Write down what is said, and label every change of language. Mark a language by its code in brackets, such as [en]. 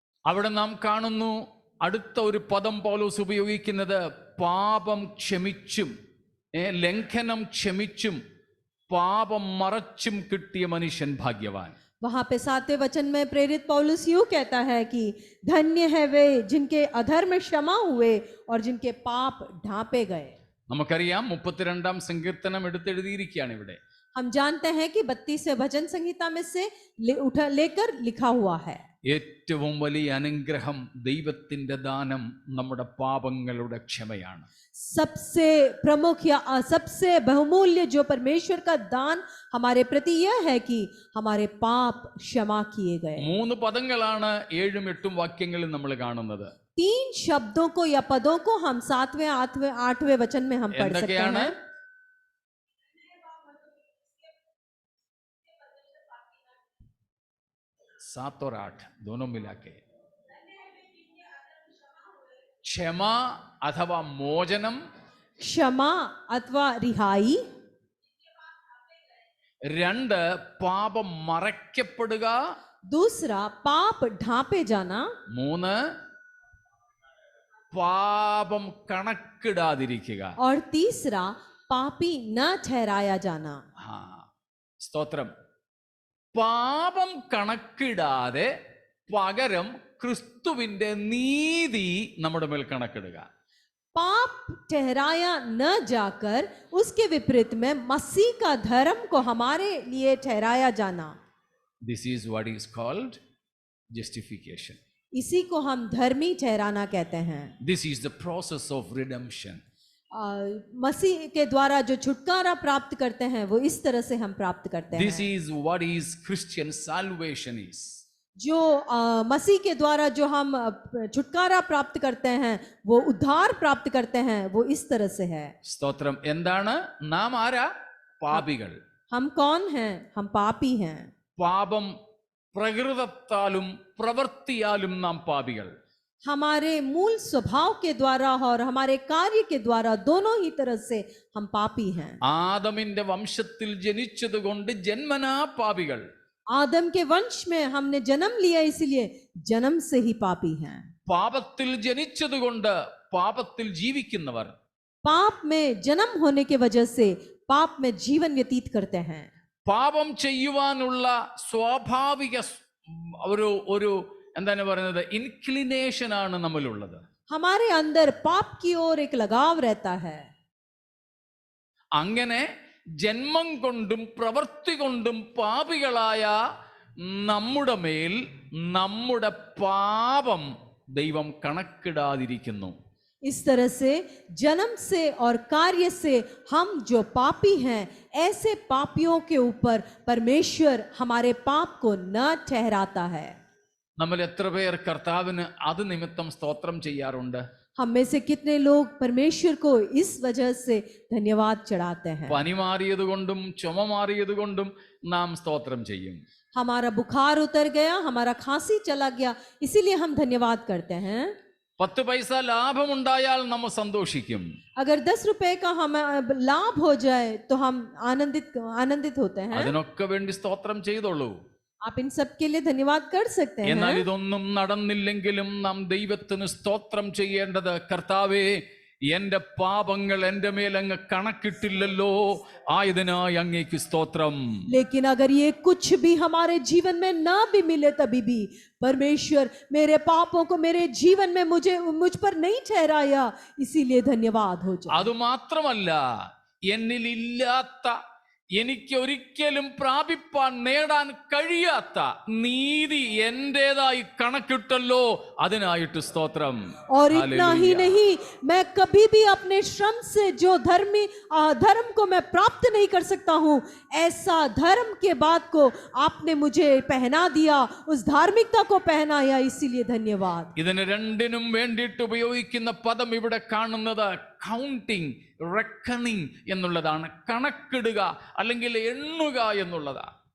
[ml] അവിടെ നാം കാണുന്നു അടുത്ത ഒരു പദം പൗലോസ് ഉപയോഗിക്കുന്നത് പാപം ക്ഷമിച്ചും ലംഘനം ക്ഷമിച്ചും പാപം മറച്ചും കിട്ടിയ മനുഷ്യൻ ഭാഗ്യവാൻ. [hi] वहां पे 7वें वचन में प्रेरित पौलुस यूं कहता है कि धन्य है वे जिनके अधर्म क्षमा हुए और जिनके पाप ढांपे गए. [ml] നമുക്കറിയാം 32-ാം സങ്കീർത്തനം എടുത്തെഴുതിയിരിക്കുകയാണ് ഇവിടെ. [hi] हम जानते हैं कि 32वें भजन संहिता में से लेकर लिखा हुआ है. [ml] ഏറ്റവും വലിയ അനുഗ്രഹം ദൈവത്തിന്റെ ദാനം നമ്മുടെ പാപങ്ങളുടെ ക്ഷമയാണ്. [hi] सबसे प्रमुख या सबसे बहुमूल्य जो परमेश्वर का दान हमारे प्रति यह है कि हमारे पाप क्षमा किए गए. [ml] 3 പദങ്ങളാണ് 7ഉം 8ഉം വാക്യങ്ങളിൽ നമ്മൾ കാണുന്നത്. [hi] 3 शब्दों को या पदों को हम 7वें 8वें वचन में हम पढ़ सकते हैं. 7 और 8 दोनों मिला के क्षमा अथवा मोचनम, क्षमा अथवा रिहाई. [ml] 2 പാപം മറയ്ക്കപ്പെടുക. [hi] दूसरा पाप ढांपे जाना. [ml] 3 പാപം കണക്കിടാതിരിക്കുക. [hi] और तीसरा पापी न ठहराया जाना. [ml] സ്തോത്രം. പാപം കണക്കിടാതെ പകരം ക്രിസ്തുവിന്റെ നീതി നമ്മുടെ മേൽ കണക്കിടുക. [hi] पाप ठहराया न जाकर उसके विपरीत में मसीह का धर्म को हमारे लिए ठहराया जाना. [en] This is what is called justification. [hi] इसी को हम धर्मी ठहराना कहते हैं. [en] This is the process of redemption. [hi] मसीह के द्वारा जो छुटकारा प्राप्त करते हैं वो इस तरह से हम प्राप्त करते हैं. [en] This is what is Christian salvation is. [hi] जो मसीह के द्वारा जो हम छुटकारा प्राप्त करते हैं, वो उद्धार प्राप्त करते हैं, वो इस तरह से है. [ml] സ്തോത്രം. എന്താണ് നാം? ആരാ? പാപികൾ. [hi] हम कौन हैं? हम पापी हैं. [ml] പാപം പ്രകൃതത്താലും പ്രവൃത്തിയാലും നാം പാപികൾ. [hi] हमारे मूल स्वभाव के द्वारा और हमारे कार्य के द्वारा दोनों ही तरह से हम पापी हैं. [ml] ആദമിന്റെ വംശത്തിൽ ജനിച്ചതുകൊണ്ട് ജന്മനാ പാപികൾ. [hi] आदम के वंश में हमने जन्म लिया, इसलिए जन्म से ही पापी हैं. [ml] പാപത്തിൽ ജനിച്ചതുകൊണ്ട് പാപത്തിൽ ജീവിക്കുന്നവർ. [hi] पाप में जन्म होने के वजह से पाप में जीवन व्यतीत करते हैं. [ml] പാപം ചെയ്യുവാനുള്ള സ്വാഭാവിക ഒരു എന്താണ് പറയുന്നത് ഇൻക്ലിനേഷൻ ആണ് നമ്മളുള്ളത്. [hi] हमारे अंदर पाप की ओर एक लगाव रहता है. [ml] അങ്ങനെ ജന്മം കൊണ്ടും പ്രവൃത്തി കൊണ്ടും പാപികളായ നമ്മുടെ മേൽ നമ്മുടെ പാപം ദൈവം കണക്കിടാതിരിക്കുന്നു. [hi] इस तरह से जन्म से और कार्य से हम जो पापी हैं, ऐसे पापियों के ऊपर परमेश्वर हमारे पाप को न ठहराता है. [ml] നമ്മൾ എത്ര പേർ കർത്താവിന് അത് നിമിത്തം സ്തോത്രം ചെയ്യാറുണ്ട്? [hi] हम में से कितने लोग परमेश्वर को इस वजह से धन्यवाद चढ़ाते हैं? [ml] പനി മാറിയതുകൊണ്ടും ചുമ മാറിയതുകൊണ്ടും നാം സ്തോത്രം ചെയ്യും. [hi] हमारा बुखार उतर गया, हमारा खांसी चला गया, इसीलिए हम धन्यवाद करते हैं. [ml] 10 പൈസ ലാഭമുണ്ടായാൽ നമ്മൾ സന്തോഷിക്കും. [hi] अगर 10 रुपए का हमें लाभ हो जाए तो हम आनंदित होते हैं. [ml] അതിനൊക്കെ വേണ്ടി സ്തോത്രം ചെയ്തോളൂ. [hi] आप इन सब के लिए धन्यवाद कर सकते हैं. [ml] എന്നാൽ ഇതൊന്നും നടന്നില്ലെങ്കിലും നാം ദൈവത്തിന് സ്തോത്രം ചെയ്യേണ്ടത്, കർത്താവേ എന്റെ പാപങ്ങൾ എന്റെ മേൽ അങ്ങ് കണക്കിട്ടില്ലല്ലോ, ആയതിനായി അങ്ങേക്ക് സ്തോത്രം. [hi] लेकिन अगर ये कुछ भी हमारे जीवन में ना भी मिले तभी भी परमेश्वर मेरे पापों को मेरे जीवन में मुझ पर नहीं ठहराया, इसीलिए धन्यवाद हो जाए. [ml] അതുമാത്രമല്ല, എന്നിലില്ലാത്ത, എനിക്ക് ഒരിക്കലും പ്രാപിപ്പാൻ നേടാൻ കഴിയാത്ത നീതി എന്റേതായി കണക്കിട്ടല്ലോ, അതിനായിട്ട് സ്തോത്രം. [hi] और इतना ही नहीं, मैं कभी भी अपने श्रम से जो धर्म को मैं प्राप्त नहीं कर सकता हूँ, ऐसा धर्म के बाद को आपने मुझे पहना दिया, उस धार्मिकता को पहनाया, इसीलिए धन्यवाद. [ml] ഇതിന് രണ്ടിനും വേണ്ടിയിട്ട് ഉപയോഗിക്കുന്ന പദം ഇവിടെ കാണുന്നത് കൗണ്ടിങ്, റെക്കണിങ് എന്നുള്ളതാണ്. കണക്കിടുക അല്ലെങ്കിൽ എണ്ണുക എന്നുള്ളതാണ്.